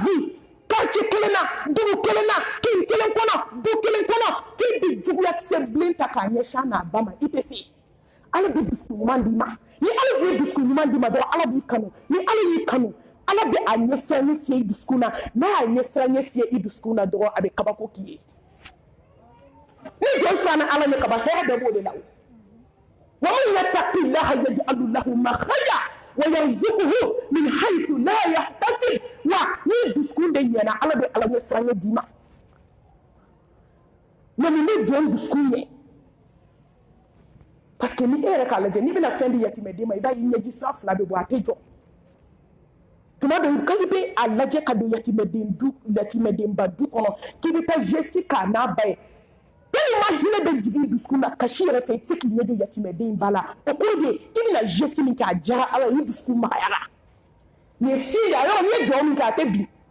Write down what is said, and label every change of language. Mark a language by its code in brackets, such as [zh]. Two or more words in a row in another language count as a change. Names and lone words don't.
[bm] vi quartier kelen na dugu kelen na kin kelen kɔnɔ du kelen kɔnɔ ki bi juguya kisɛ bilen ta k'a ɲɛsin n'a ba ma ite se ala bi duskun ɲuman di ma ni ala bi duskun ɲuman di ma dɔrɔn ala b'i kanu ni ala y'i kanu ala bɛ a ɲɛsiranɲɛ fiyɛ i dusukun na n'a y'a ɲɛsiranɲɛ fiyɛ i dusukun na dɔrɔn a bɛ kabako k'i ye ni jɔn siranna ala ɲɛ kaba hɛrɛ bɛɛ b'o de la o [ar] ومن يتق الله يجعل له مخرجا ويرزقه من حيث لا يحتسب [bm] wa ni dusukun de ɲɛna ala bɛ ala ɲɛsiranɲɛ d'i ma mais ni jɔn dusukun ɲɛ [fr] parce que [bm] ni e yɛrɛ k'a lajɛ n'i bɛna fɛn di yatimɛden ma i b'a ye ɲɛji sira fila bɛ bɔ a tɛ jɔ tuma dɔ kan i bɛ a lajɛ ka don yatimɛdenba du kɔnɔ k'i bɛ taa jesi k'a n'a ba ye tellement hinɛ bɛ jigin i dusukun na kasi yɛrɛ fɛ i tɛ se k'i ɲɛ don yatimɛden ba la o kɔrɔ de i bɛna jesi min kɛ a diyara ala ye i dusukun magayara nin ye fi de a yɔrɔ n'i ye dugawu min kɛ a tɛ bin